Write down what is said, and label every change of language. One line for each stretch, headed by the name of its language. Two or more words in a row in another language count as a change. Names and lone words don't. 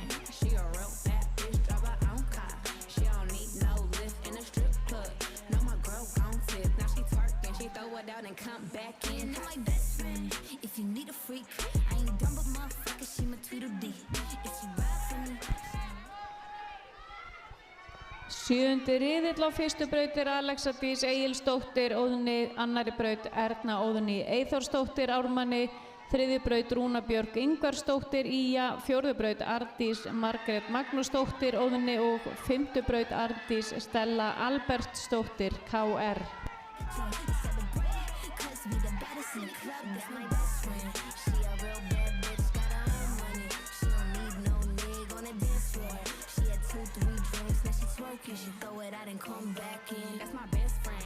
English: She a real bad bitch, drive her own car. She don't need no lift in a strip club. No, my girl gon' tip. Now she twerking, she throw it out and come back in. That my best friend. If you need a freak, I ain't dumb but motherfucker, she my Tweedledee. If she ride for me.
Icelandic: Sjöundi riðill á fyrstu braut er Alexa Dís Egilsdóttir, Óðni, annari braut Erna Óðni Eyþórsdóttir Ármanni, þriðju braut Rúna Björk Ingvarsdóttir Ía, fjórðu braut Ardís Margrét Magnúsdóttir Óðni og fimmtu braut Ardís Stella Albertsdóttir KR.
English: Cause we the baddest in the club, that's my best friend. She a real bad bitch, got her own money. She don't need no nigga on the dance floor. She had 2-3 drinks, now she twerking. She throw it out and come back in. That's my best friend.